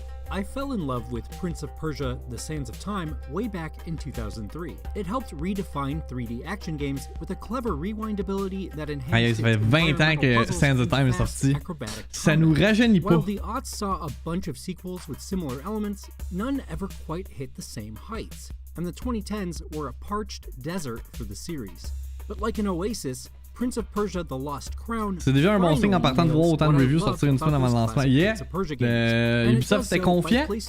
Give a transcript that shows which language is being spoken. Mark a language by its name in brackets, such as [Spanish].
[English] I fell in love with Prince of Persia: The Sands of Time way back in 2003. It helped redefine 3D action games with a clever rewind ability that enhanced [French] Ça fait 20 ans que Sands of Time est sorti. Ça nous rajeunit pas. [English] While the aughts saw a bunch of sequels with similar elements, none ever quite hit the same heights, and the 2010s were a parched desert for the series. But like an oasis, Prince of Persia: The Lost Crown. [French] C'est déjà un bon signe en partant de voir autant de reviews sortir une semaine avant le lancement. Yeah, Ubisoft était confiant.